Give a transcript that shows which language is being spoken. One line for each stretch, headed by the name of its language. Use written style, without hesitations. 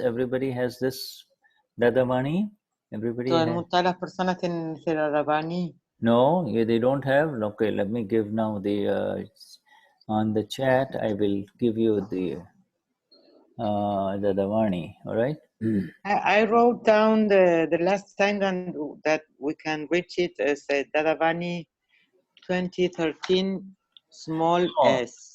English: Everybody has this Dadavani. Everybody has.
Spanish: Todas las personas tienen ese Dadavani.
English: No, they don't have. Okay, let me give now the on the chat. I will give you the Dadavani. All right. I wrote down the last time that we can reach it as a Dadavani 2013 small s.